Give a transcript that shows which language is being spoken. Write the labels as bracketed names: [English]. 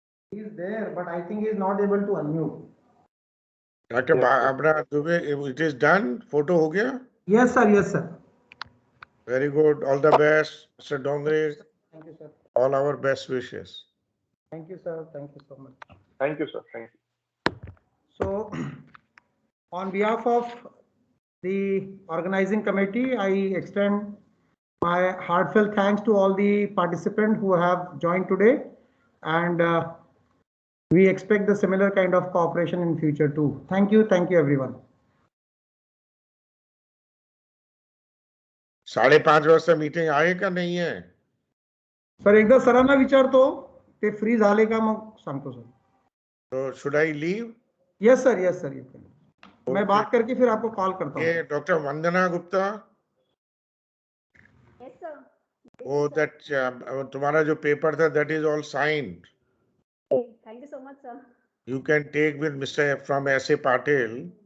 [English] He is there, but I think he is not able to unmute. Doctor अपना Dubey, it is done. [Hindi] Photo हो गया? [English] Yes, sir. Yes, sir. Very good. All the best, Mr. Dongare. Thank you, sir. All our best wishes. Thank you, sir. Thank you so much. Thank you, sir. Thank you. So, on behalf of the organizing committee, I extend my heartfelt thanks to all the participants who have joined today, and we expect the similar kind of cooperation in future too. Thank you everyone. [Marathi] 5:30 वाजता meeting आहे का नाही आहे? Sir एकदा सरांना विचारतो, ते free झाले का मग सांगतो sir. [English] So should I leave? Yes sir, yes sir. [Hindi] मैं बात करके फिर आपको कॉल करता हूँ. डॉक्टर वंदना गुप्ता. [English] Yes sir. [Hindi] वो दैट तुम्हारा जो पेपर था [English] that is all signed. Thank you so much, sir. You can take with Mr. from S.A. Patel.